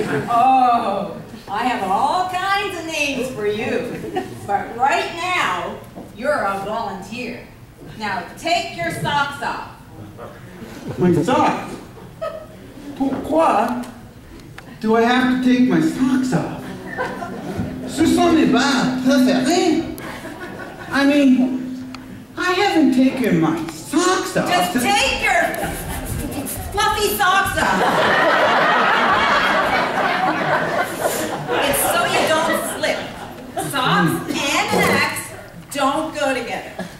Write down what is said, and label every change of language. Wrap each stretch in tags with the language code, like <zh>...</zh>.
<en>Oh, I have all kinds of names for you. But right now, you're a volunteer. Now take your socks off. My socks?</en> <fr>Pourquoi</fr> <en>do I have to take my socks off?</en> <fr>Ce sont mes bas préférés.</fr> <en>I mean, I haven't taken my socks off. Just take your fluffy socks off. It's so you don't slip. Socks and an axe don't go together.</en>